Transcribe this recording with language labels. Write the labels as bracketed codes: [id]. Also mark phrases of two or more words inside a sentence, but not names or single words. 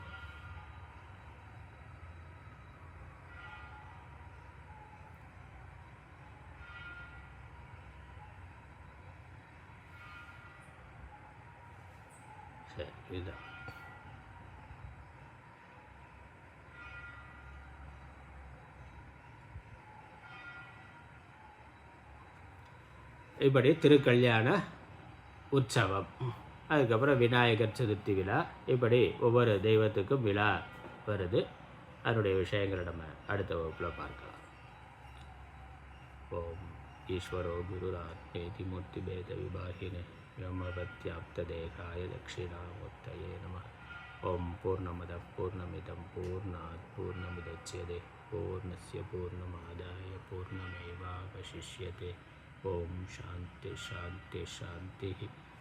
[ta] இதுதான் இப்படி திருக்கல்யாண உற்சவம். அதுக்கப்புறம் விநாயகர் சதுர்த்தி விழா. இப்படி ஒவ்வொரு தெய்வத்துக்கும் விழா வருது. அதனுடைய விஷயங்களை நம்ம அடுத்த வகுப்பில் பார்க்கலாம். [sa] ओम् ईश्वरो गुरुरात्मेति मूर्ति भेद विभागिने व्योमवत्याप्तदेहाय दक्षिणामूर्तये नमः. ओम पूर्णमदः पूर्णमिदं पूर्णात् पूर्णमुदच्यते पूर्णस्य पूर्णमादाय पूर्णमेवावशिष्यते. ओम शान्ति शान्ति शान्तिः.